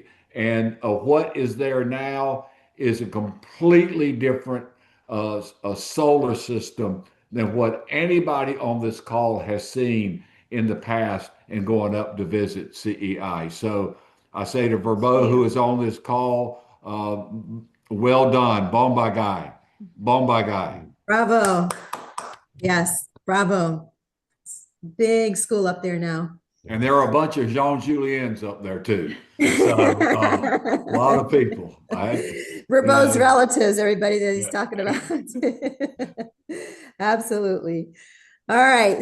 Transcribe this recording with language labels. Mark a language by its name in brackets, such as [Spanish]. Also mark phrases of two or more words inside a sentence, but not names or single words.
[English] And what is there now is a completely different a solar system than what anybody on this call has seen in the past and going up to visit CEI. So I say to Verbeau, who is on this call, well done, [Haitian Creole] bon bagay, bon bagay. [English] Bravo. Yes, bravo. Big school up there now. And there are a bunch of Jean Juliens up there too. So a lot of people. Verbeau's relatives, everybody that he's talking about. Absolutely. All right.